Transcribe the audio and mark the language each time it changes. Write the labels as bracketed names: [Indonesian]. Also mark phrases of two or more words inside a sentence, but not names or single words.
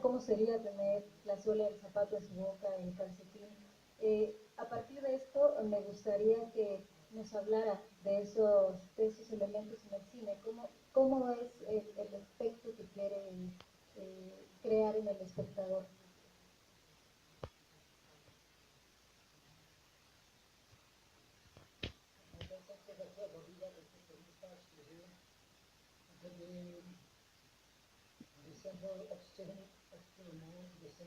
[Spanish] ¿Cómo sería tener la suela del zapato en su boca, el calcetín? A partir de esto me gustaría que nos hablara de esos elementos en el cine, cómo es el efecto que quiere crear en el espectador. [Czech] Když jsem byl odstřihnut od filmu, kde jsem